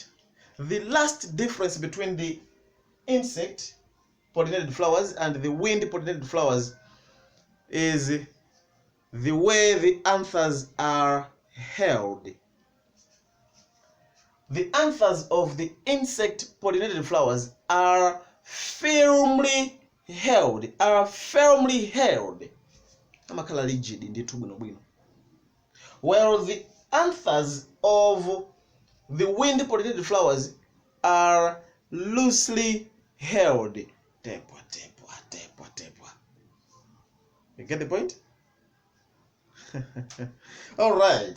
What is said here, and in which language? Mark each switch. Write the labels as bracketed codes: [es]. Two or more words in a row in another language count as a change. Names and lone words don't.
[en] The last difference between the insect pollinated flowers and the wind pollinated flowers is the way the anthers are held. The anthers of the insect pollinated flowers are firmly held. [ny] Amakhala rigid ndithu bwino. [en] While the anthers of the wind pollinated flowers are loosely held. Tepwa. You get the point? All right.